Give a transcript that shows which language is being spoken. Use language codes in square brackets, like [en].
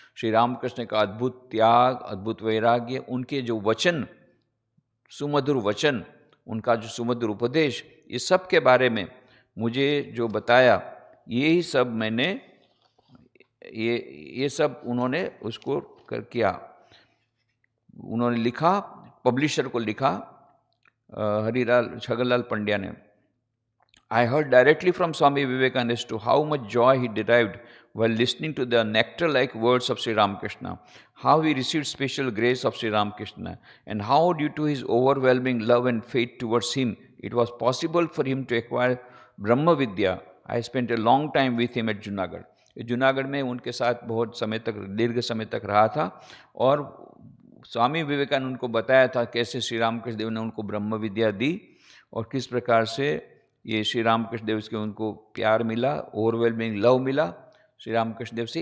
[hi] श्री रामकृष्ण का अद्भुत त्याग, अद्भुत वैराग्य, उनके जो वचन, सुमधुर वचन, उनका जो सुमधुर उपदेश, ये सब के बारे में मुझे जो बताया, यही सब मैंने ये सब उन्होंने उसको किया। उन्होंने लिखा, पब्लिशर को लिखा, छगनलाल पंड्या ने, [en] I heard directly from Swami Vivekananda as to how much joy he derived while listening to the nectar-like words of Sri Ramakrishna, how he received special grace of Sri Ramakrishna, and how due to his overwhelming love and faith towards him, it was possible for him to acquire Brahma Vidya. I spent a long time with him at Junagadh. [hi] Junagadh में उनके साथ बहुत समय तक, दीर्घ समय तक रहा था, और स्वामी विवेकानंद उनको बताया था कैसे श्री रामकृष्ण देव ने उनको ब्रह्म विद्या दी और किस प्रकार से ये श्री रामकृष्ण देव से उनको प्यार मिला, [en] overwhelming love [hi] मिला श्री रामकृष्ण देव से।